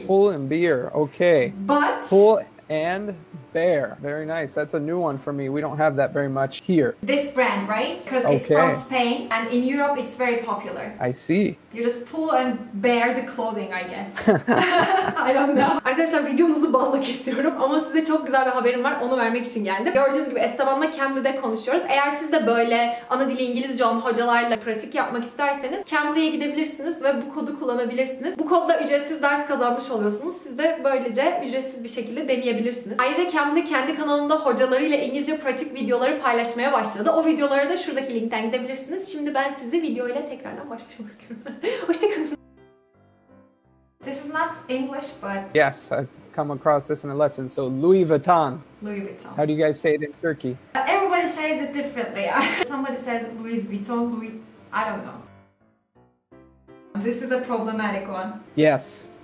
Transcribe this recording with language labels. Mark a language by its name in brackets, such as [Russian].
[English] Pull and Bear. Okay. But Pull and Bear. Very nice. That's a new one for me. We don't have that very much here. this brand, right? Because it's from Spain and in Europe it's very popular. I see. You just pull and bear the clothing, I guess. I don't know. [Turkish] Arkadaşlar videomuzu balla kesiyorum ama size çok güzel bir haberim var. Onu vermek için geldim. Gördüğünüz gibi Esteban'la Cambly'de konuşuyoruz. Eğer siz de böyle ana dili İngilizce olan hocalarla pratik yapmak isterseniz Cambly'ye gidebilirsiniz ve bu kodu kullanabilirsiniz. Bu kodla ücretsiz ders kazanmış oluyorsunuz. Siz de böylece ücretsiz bir şekilde deneyebilirsiniz. Ayrıca Cambly kendi kanalında hocalarıyla İngilizce pratik videoları paylaşmaya başladı. O videolara da şuradaki linkten gidebilirsiniz. Şimdi ben sizi videoyla tekrardan baş başa bırakıyorum. Hoşçakalın. [English] This is not English, but Yes, I've come across this in a lesson. So Louis Vuitton. Louis Vuitton. How do you guys say it in Turkey? Everybody says it differently. Somebody says Louis Vuitton, I don't know. This is a problematic one. Yes.